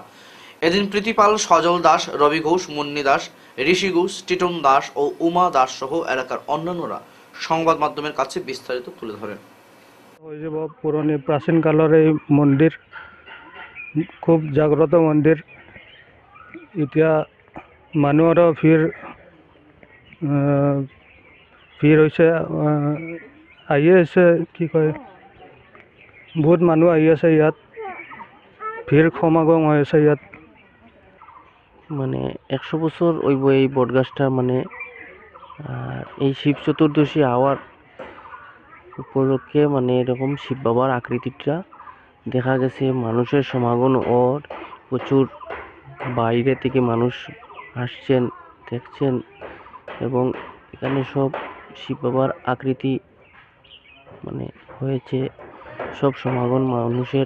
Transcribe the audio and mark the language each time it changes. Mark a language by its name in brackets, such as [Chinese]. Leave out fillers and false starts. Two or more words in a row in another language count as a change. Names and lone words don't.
[Bangla] এদিন প্রীতিপাল, সজল দাস, রবি ঘোষ, মুন্নি দাস, ঋষি ঘোষ, টিটন দাস ও উমা দাস সহ এলাকার অন্যান্যরা সংবাদ মাধ্যমের কাছে বিস্তারিত তুলে ধরেন। ওই যে পুরনো প্রাচীন কালের এই মন্দির খুব জাগ্রত মন্দির। [Assamese] এতিয়া মানুহৰ ভিৰ হৈছে, আহি আছে, কি কয়, বহুত মানুহ আহি আছে ইয়াত, ভিৰ সমাগম হৈ আছে ইয়াত। [Bangla] মানে 100 বছর ওইব এই বটগাছটা, মানে এই শিব চতুর্দশী হওয়ার উপলক্ষে মানে এরকম শিব বাবার আকৃতিটা দেখা গেছে। মানুষের সমাগম ও প্রচুর বাইরে থেকে মানুষ আসছেন, দেখছেন, এবং এখানে সব শিব বাবার আকৃতি মানে হয়েছে, সব সমাগম মানুষের।